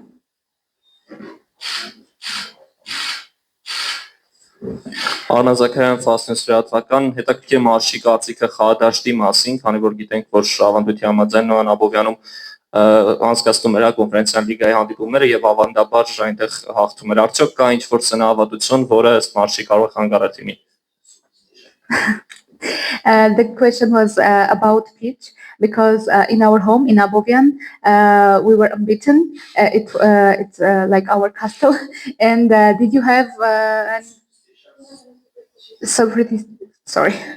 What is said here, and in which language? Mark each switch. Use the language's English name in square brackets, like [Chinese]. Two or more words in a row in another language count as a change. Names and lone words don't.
[Armenian] Արման Զաքարյան Ֆասնես լրատվական հետաքրքիր մարշի կարծիքը խաղադաշտի մասին, քանի որ գիտենք, որ ավանդույթի համաձայն Նոյան Աբովյանում անցկացնում էր կոնֆերենցիոն լիգայի հանդիպումները եւ ավանդաբար այնտեղ հաղթում էր։ Արդյոք կա ինչ-որ ծնահավատություն, որը ըստ մարշի կարող է խանգարել թիմին։ [English] The question was about pitch because in our home in Abovian we were unbeaten. It's like our castle. And did you have sorry.